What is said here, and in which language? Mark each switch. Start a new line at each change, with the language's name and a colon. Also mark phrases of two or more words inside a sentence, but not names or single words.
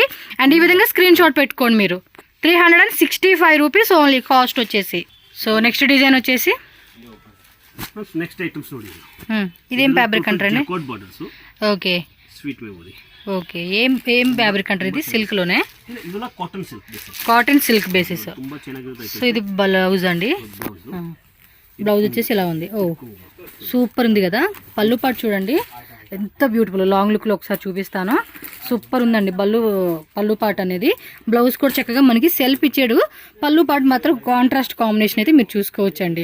Telugu: అండ్ ఈ విధంగా
English: screen shot
Telugu: పెట్టుకోండి మీరు. 365
English: rupees only cost
Telugu: వచ్చేసి.
English: so next design వచ్చేసి next items ನೋಡಿ.
Telugu: ఇదేం ఫ్యాబ్రిక్ అంటారండి?
English: Kota borders. ఓకే, sweet memory.
Telugu: ఓకే, ఏం ఫ్యాబ్రిక్ అంటారు? ఇది సిల్క్ లోనే,
English: ಇದೆಲ್ಲ cotton silk basis. cotton silk basis.
Kannada: ತುಂಬಾ ಚೆನ್ನಾಗಿರುತ್ತೆ.
Telugu: సో ఇది బ్లౌజ్ అండి. బ్లౌజ్ వచ్చేసి ఇలా ఉంది. ఓ సూపర్ ఉంది కదా. పళ్ళు పాటు చూడండి ఎంత బ్యూటిఫుల్. లాంగ్ లుక్లో ఒకసారి చూపిస్తాను. సూపర్ ఉందండి పళ్ళు పాటు అనేది. బ్లౌజ్ కూడా చక్కగా మనకి సెల్ఫ్ ఇచ్చాడు. పళ్ళు పాటు మాత్రం
English: contrast combination
Telugu: అయితే మీరు చూసుకోవచ్చండి.